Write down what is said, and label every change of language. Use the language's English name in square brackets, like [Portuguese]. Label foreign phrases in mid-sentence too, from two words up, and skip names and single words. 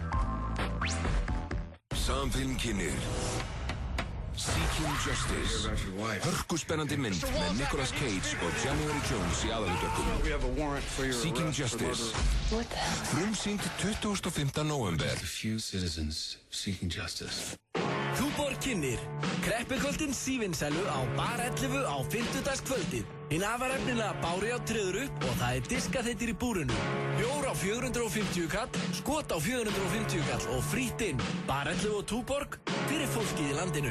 [Icelandic] Samfilm kynnir Seeking Justice. Hörkuspennandi mynd með Nicolas Cage og January Jones í aðalhlutverkum. Seeking Justice. Frumsýnd 25. nóvember. [English] Few citizens seeking justice. [Icelandic] Túborg kynnir kreppikvöldin sívinsælu á Bar 11 á 50-dagskvöldið. Hinn afarefnilega bári á treður upp og það er diskaþettir í búrinu. Bjór á 450 kall, skot á 450 kall og frítt inn. Bar 11 og Túborg fyrir fólkið í landinu.